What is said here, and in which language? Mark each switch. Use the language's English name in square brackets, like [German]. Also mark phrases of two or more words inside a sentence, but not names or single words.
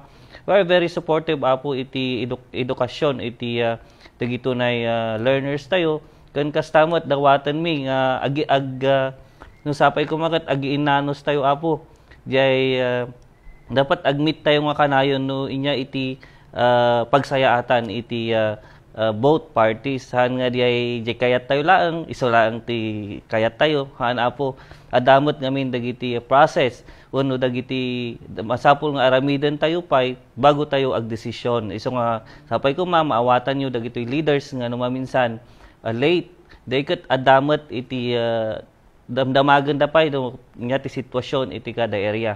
[English] We are very supportive [Iloko] apo iti edukasyon iti tagitunay learners tayo ken kastamot dawatan mi nga no sapay kumakat agiinanos tayo apo jay dapat admit tayo nga kanayon no inya iti pagsayaatan iti [English] both parties [Iloko] han nga jay kayat tayo laang iso laang ti kayat tayo han apo adamot ngamin dagiti process wenno dagiti masapul nga aramiden tayo pay bago tayo agdesisyon iso nga sapay ko maawatan nyo dagiti leaders nga no maminsan late dayket adamot iti damdamagan da pay do nya ti sitwasyon iti kada area.